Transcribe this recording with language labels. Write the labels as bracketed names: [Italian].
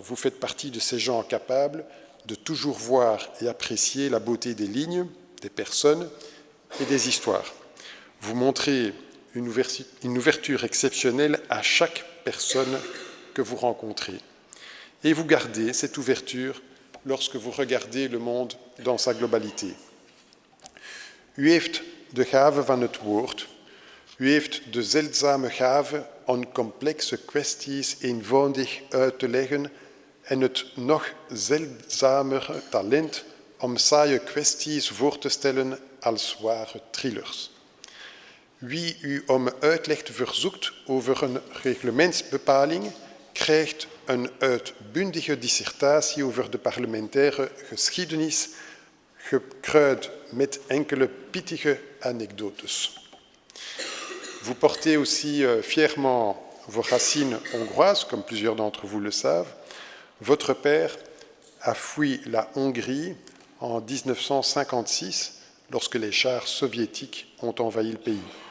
[French] Vous faites partie de ces gens capables de toujours voir et apprécier la beauté des lignes, des personnes et des histoires. Vous montrez une ouverture exceptionnelle à chaque personne que vous rencontrez. Et vous gardez cette ouverture lorsque vous regardez le monde dans sa globalité. [Dutch] U heeft de gave van het woord. U heeft de zeldzame gave om complexe kwesties eenvoudig uit te leggen en het nog zeldzamere talent om saaie kwesties voor te stellen als ware thrillers. Wie u om uitleg verzoekt over een reglementsbepaling, krijgt een uitbundige dissertatie over de parlementaire geschiedenis, gekruid met enkele pittige anekdotes. [French] Vous portez aussi fièrement vos racines hongroises, comme plusieurs d'entre vous le savent. Votre père a fui la Hongrie en 1956, lorsque les chars soviétiques ont envahi le pays.